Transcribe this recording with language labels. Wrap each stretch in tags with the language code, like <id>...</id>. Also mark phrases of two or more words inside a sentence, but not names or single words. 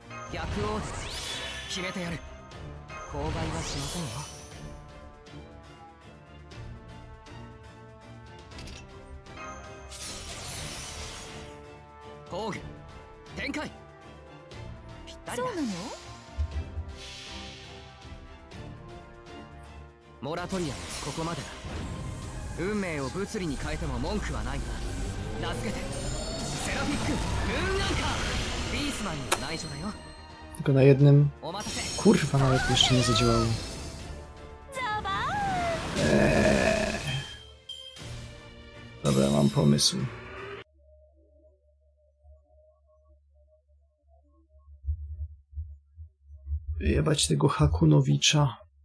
<ja>逆王です決めてやる口外はしませんよ防具展開ぴったりだそうなの？モラトリアムここまでだ運命を物理に変えても文句はないが名付けてセラフィックムーンアンカービースマンに内緒だよ</ja> <pl>Tylko na jednym...</pl> <ja>お待たせ</ja> <pl>Kurwa, nawet jeszcze nie zadziałało.</pl> <ja>ザバー</ja> <pl>Dobra, mam pomysł. Wyjebać tego Hakunowicza.</pl>